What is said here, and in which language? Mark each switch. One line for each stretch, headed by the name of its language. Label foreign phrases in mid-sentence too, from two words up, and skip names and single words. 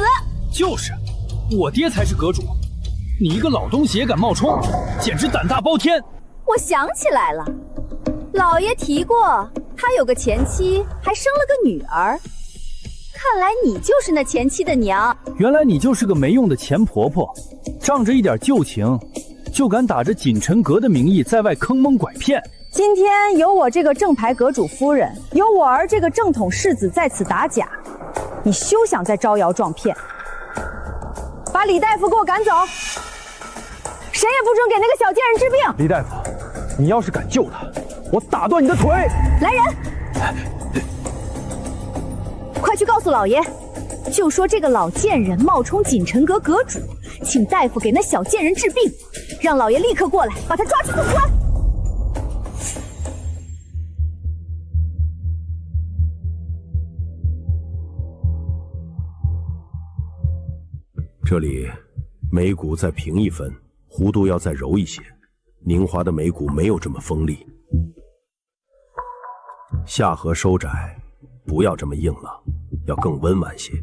Chinese: 就是，我爹才是阁主，你一個老東西也敢冒充，簡直膽大包天！我想起來了，老爺提過，他有個前妻，還生了個女兒。看來你就是那前妻的娘。原來你就是個沒用的錢婆婆，仗着一點舊情，就敢打着錦城閣的名義在外坑蒙拐騙。今天有我這個正牌閣主夫人，有我兒這個正統世子在此打假，你休想再招搖撞騙！把李大夫給我趕走，誰也不准給那個小賤人治病！李大夫，你要是敢救他，我打斷你的腿！來人！快去告訴老爺，就說這個老賤人冒充錦城閣閣主，請大夫給那小賤人治病，讓老爺立刻過來，把他抓去送官。這裡眉骨再平一分，弧度要再柔一些。寧華的眉骨沒有這麼鋒利，下頜收窄，不要這麼硬了，要更溫婉些。